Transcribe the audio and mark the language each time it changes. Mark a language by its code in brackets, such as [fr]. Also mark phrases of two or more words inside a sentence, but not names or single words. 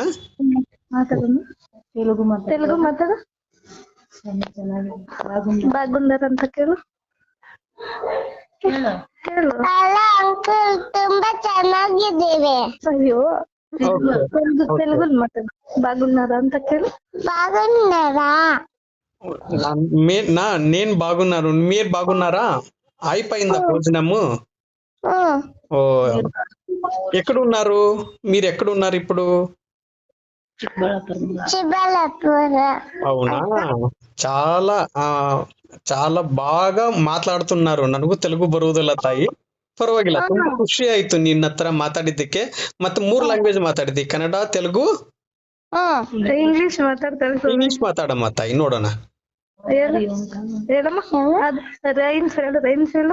[kn] ತೆಲುಗು ಮಾತಾಡು. ಬಾಗುಂದರ್ ಅಂತ ಕೇಳು. ಹೇಳು. ಅಲ್ಲ ಅಂಕಲ್, ತುಂಬಾ ಚೆನ್ನಾಗಿದ್ದೇವೆ. ಅಯ್ಯೋ, ತೆಲುಗು ಮಾತಾಡು. ಬಾಗುನ್ನಾರ ಅಂತ ಕೇಳು. [te] బాగున్నారా? నేను బాగున్నారు, మీరు బాగున్నారా? అయిపోయిందా భోజనము? ఓ, ఎక్కడున్నారు మీరు? ఎక్కడున్నారు ఇప్పుడు? చిబ్బలపూర్. అవునా, చాలా చాలా బాగా ಮಾತಾಡ್తున్నారు. [kn] ನನಗೂ ತೆಲುಗು ಬರುವುದಿಲ್ಲ ತಾಯಿ, ಪರವಾಗಿಲ್ಲ. ತುಂಬಾ ಖುಷಿ ಆಯ್ತು ನಿನ್ನ ಹತ್ರ ಮಾತಾಡಿದ್ದಕ್ಕೆ. ಮತ್ತೆ 3 ಲ್ಯಾಂಗ್ವೇಜ್ ಮಾತಾಡಿದ್ದಿ, ಕನ್ನಡ, ತೆಲುಗು, ಇಂಗ್ಲಿಷ್ ಮಾತಾಡ್ತಾಳೆ. ಇಂಗ್ಲಿಷ್ ಮಾತಾಡಮ್ಮ ತಾಯಿ, ನೋಡೋಣ. ಹೇಳಮ್ಮ. ರೈನ್ಸ್ ಹೇಳು. ರೈನ್ಸ್ ಹೇಳು.